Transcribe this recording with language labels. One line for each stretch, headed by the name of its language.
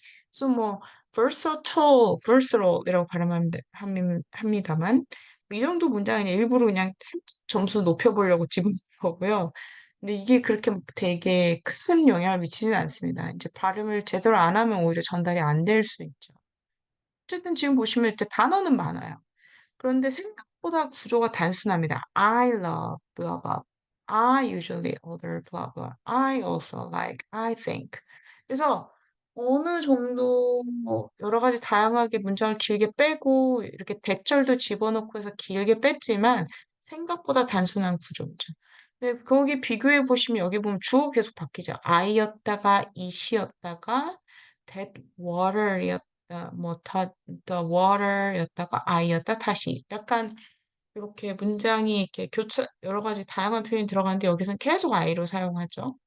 Korean: 그래서 뭐 versatile이라고 합니다만 이 정도 문장은 일부러 그냥 살짝 점수 높여보려고 집어넣은 거고요. 근데 이게 그렇게 막 되게 큰 영향을 미치지는 않습니다. 이제 발음을 제대로 안 하면 오히려 전달이 안 될 수 있죠. 어쨌든 지금 보시면 이제 단어는 많아요. 그런데 생각보다 구조가 단순합니다.
English: I love blah blah. I usually order blah blah. I also like. I think.
Korean: 그래서 어느 정도 여러 가지 다양하게 문장을 길게 빼고 이렇게 대절도 집어넣고 해서 길게 뺐지만 생각보다 단순한 구조죠. 네, 거기 비교해 보시면 여기 보면 주어가 계속 바뀌죠. I였다가 it이었다가 that water이었다 뭐 the water였다가 I였다 다시 약간 이렇게 문장이 이렇게 여러 가지 다양한 표현이 들어가는데 여기서는 계속 I로 사용하죠.